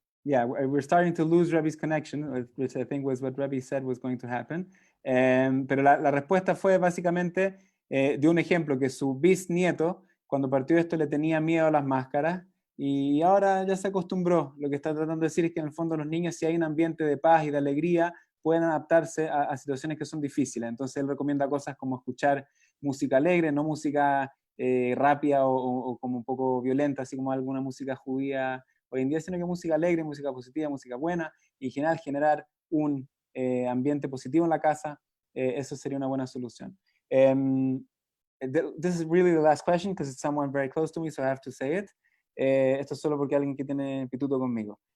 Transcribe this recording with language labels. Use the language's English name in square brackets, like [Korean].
[English] Yeah, we're starting to lose Rebbe's connection, which I think was what Rebbe said was going to happen. [Spanish] Pero la respuesta fue básicamente de un ejemplo que su bisnieto, cuando partió esto, le tenía miedo a las máscaras y ahora ya se acostumbró. Lo que está tratando de decir es que en el fondo los niños, si hay un ambiente de paz y de alegría, pueden adaptarse a situaciones que son difíciles. Entonces él recomienda cosas como escuchar música alegre, no música rápida o como un poco violenta, así como alguna música judía hoy en día, sino que música alegre, música positiva, música buena, y en general generar un ambiente positivo en la casa, eso sería una buena solución. [English] This is really the last question because it's someone very close to me, so I have to say it. [Spanish] Esto es solo porque alguien que tiene pituto conmigo.